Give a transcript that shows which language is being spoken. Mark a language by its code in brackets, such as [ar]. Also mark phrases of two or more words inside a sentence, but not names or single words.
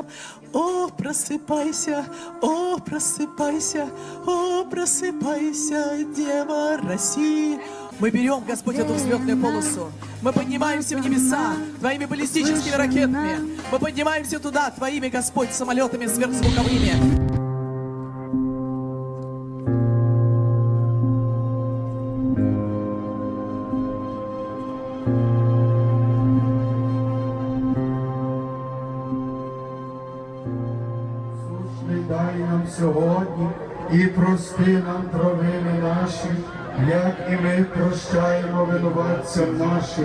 [ru] О, просыпайся, о, просыпайся, о, просыпайся, Дева России. Мы берем, Господь, эту взлетную полосу. Мы поднимаемся в небеса Твоими баллистическими ракетами. Мы поднимаемся туда Твоими, Господь, самолетами сверхзвуковыми. [uk] Дай нам сьогодні і прости нам провини наші, як і ми прощаємо винуватцям нашим.